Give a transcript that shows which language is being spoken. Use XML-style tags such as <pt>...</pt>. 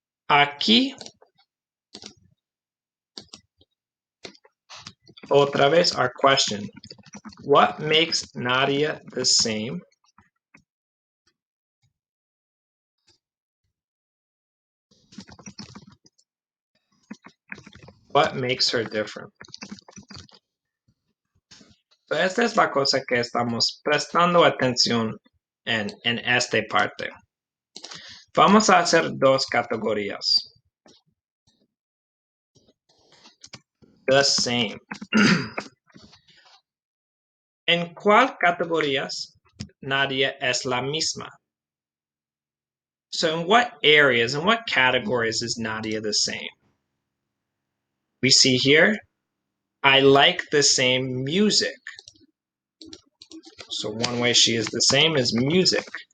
<es>Aquí, otra vez</es> <en>our question. What makes Nadia the same? What makes her different?</en> <es>So esta es la cosa que estamos prestando atención en esta parte. Vamos a hacer dos categorías.</es> <en>The same.</en> <es>¿En cuál categorías Nadia es la misma?</es> <en>So in what areas, in what categories is Nadia the same? We see here, I like the same music. So one way she is the same is music.</en>